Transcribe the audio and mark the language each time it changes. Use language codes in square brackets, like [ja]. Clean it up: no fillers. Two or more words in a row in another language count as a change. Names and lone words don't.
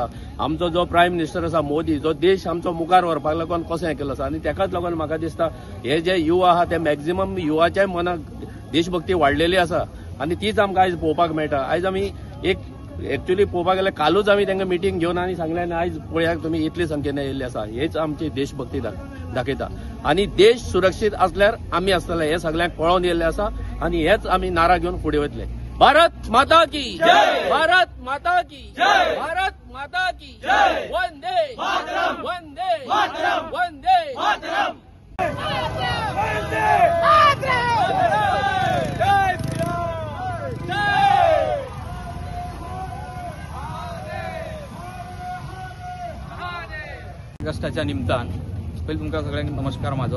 [kok] आमचो जो [en] prime minister [kok] आसा मोदी जो देश आमचो मुखार व्हरपाक लागून कशें केलो आसा आनी तेकाच लागून म्हाका दिसता हे जे युवा आहा ते मॅक्झिमम युवाच्या मनाक देशभक्ती वाडलेली आसा आनी तीच आमकां आज पळोवपाक मेळटा। आज आमी एक एक्चुअली पळोवपाक गेल्यार कालूच आमी तांकां मिटींग घेवन आनी सांगलें आनी आयज पळयात तुमी इतले संख्येन येयल्ले आसा हेच आमची देशभक्ती दाखयता आनी देश सुरक्षीत असल्यार आमी आसतले हे सगळ्यांक कळोवन येयल्ले आसा आनी हेच आमी नारा घेवन फुडें वतले। [hi] भारत माता की जय, भारत माता की जय, भारत माता की जय, [sa] वंदे मातरम, वंदे मातरम, वंदे मातरम, वंदे [kok] ऑगस्टाच्या निमतान पहिले तुमकां सगळ्यांक नमस्कार म्हाजो।